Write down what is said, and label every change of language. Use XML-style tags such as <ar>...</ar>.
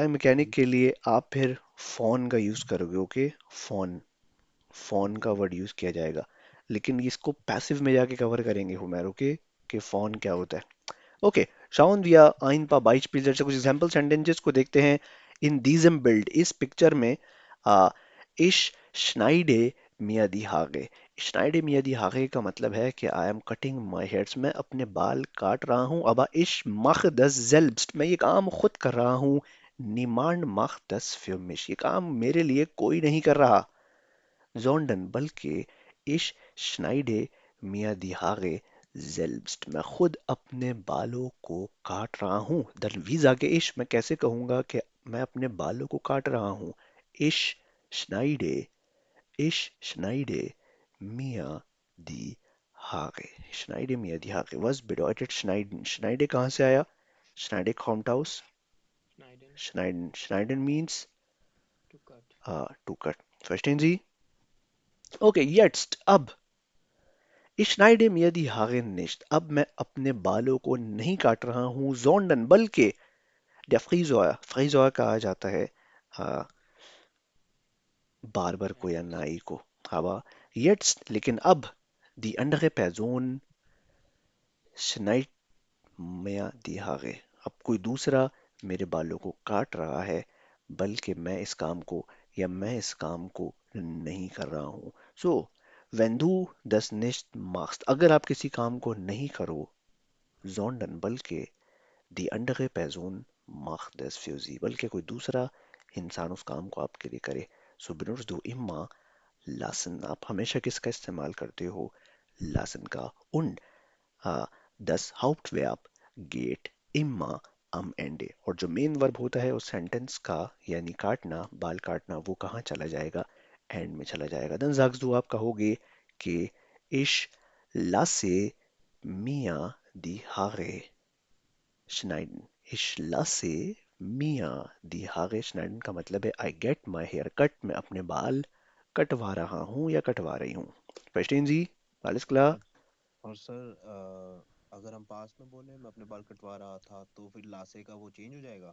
<hi>Bye mechanic जी। के लिए आप फिर फोन का यूज करोगे. ओके, फोन, फोन ओके का सर। वर्ड यूज किया जाएगा. लेकिन इसको पैसिव में जाके कवर करेंगे हुमैर. ओके, कि फोन क्या होता है. Okay,</hi> <de>schauen wir ein paar Beispiele,</de> <hi>जैसे कुछ एग्जांपल सेंटेंसेस को देखते हैं.</hi> <de>इन diesem Bild,</de> <hi>इस पिक्चर में,</hi> <de>आ, ich schneide mir die Haare. schneide mir die Haare</de> <hi>का मतलब है कि</hi> <en>I am cutting my hairs,</en> <hi>मैं अपने बाल काट रहा हूँ. अब</hi> <de>ich mache das selbst,</de> <hi>मैं ये काम खुद कर रहा हूँ.</hi> <de>niemand macht das für mich,</de> <hi>ये काम मेरे लिए कोई नहीं कर रहा.</hi> <de>sondern</de> <hi>बल्कि</hi> <de>ich schneide mir die Haare selbst,</de> <hi>मैं खुद अपने बालों को काट रहा हूँ.</hi> <de>dann wie sage ich,</de> <hi>मैं कैसे कहूँगा कि मैं अपने बालों को काट रहा हूँ?</hi> <de>ich schneide, ich schneide mir die Haare. schneide mir die Haare. Was bedeutet schneiden? schneide</de> <hi>कहाँ से आया?</hi> <de>schneide kommt aus Schneiden, schneiden. schneiden</de> <en>means to cut. to cut.</en> <de>verstehen Sie?</de> <en>okay,</en> <de>jetzt,</de> <hi>अब</hi> <de>Ich schneide mir die Haare nicht.</de> <hi>अब मैं अपने बालों को नहीं काट रहा हूँ.</hi> <de>sondern</de> <hi>बल्कि</hi> <de>der Friseur,</de> <hi>Friseur कहा जाता है बार्बर को या</hi> <en>Nails.</en> <hi>नाई को.</hi> <de>aber jetzt,</de> <hi>लेकिन अब</hi> <de>die andere Person schneidet mir die Haare.</de> <hi>अब कोई दूसरा मेरे बालों को काट रहा है, बल्कि मैं इस काम को, या मैं इस काम को नहीं कर रहा हूँ.</hi> <de>so wenn du das nicht machst,</de> <hi>अगर आप किसी काम को नहीं करो,</hi> <de>sondern</de> <hi>बल्कि</hi> <de>die andere Person macht das für sie,</de> <hi>बल्कि कोई दूसरा इंसान उस काम को आपके लिए करे.</hi> <de>so benutzt du immer lassen,</de> <hi>आप हमेशा किसका इस्तेमाल करते हो? lassen का.</hi> <de>und das Hauptverb geht immer am Ende,</de> <hi>और जो मेन वर्ब होता है उस सेंटेंस का, यानी काटना, बाल काटना, वो कहाँ चला जाएगा? एंड में चला जाएगा.</hi> <de>dann sagst du,</de> <hi>आप कहोगे कि</hi> <de>ich lasse mir die Haare schneiden. Ich lasse mir die Haare schneiden</de> <hi>का मतलब है</hi> <en>I get my hair cut,</en> <hi>मैं अपने बाल कटवा रहा हूँ या कटवा रही हूँ.</hi> <de>Verstehen Sie? Alles klar?</de> <hi>और सर अगर हम पास में बोले मैं अपने बाल कटवा रहा था, तो फिर लासे का वो चेंज हो जाएगा?</hi>